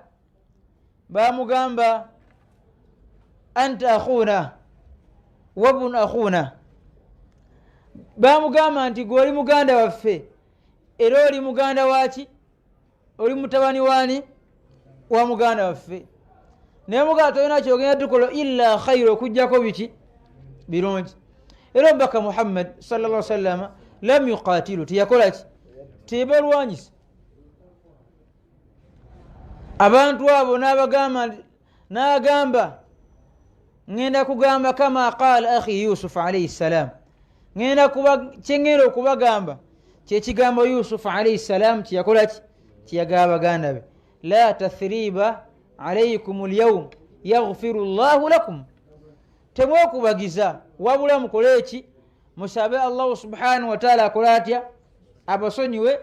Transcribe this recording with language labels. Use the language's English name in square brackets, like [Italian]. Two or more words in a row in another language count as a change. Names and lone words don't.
[Ganda] Bamugamba [Arabic] أنت أخونا وابن أخونا, [Ganda] bamugamba nti gwe oli muganda waffe era oli muganda waki, oli mutabani wani wa muganda waffe. Naye muganda tolina kyogenda tukola [Arabic] إلا خيرا, [Ganda] okujjako biki birungi. Era omubaka [Arabic] Muhammad صلى الله عليه وسلم لم يقاتل, [Ganda] tiyakola ki, tebalwanyisa abantu abo. N'agamba ngenda kugamba [Arabic] كما قال أخي يوسف عليه السلام, [Ganda] kyengenda okubagamba kyekigambo Yusuf [Arabic] عليه السلام [Ganda] kyeyakola ki, kyeyagaba baganda be, [Arabic] لا تثريب عليكم اليوم يغفر الله لكم, [Ganda] temwokubagiza wabula mukole ki, musabe [Arabic] الله سبحانه وتعالى [Ganda] akola atya, abasonyiwe.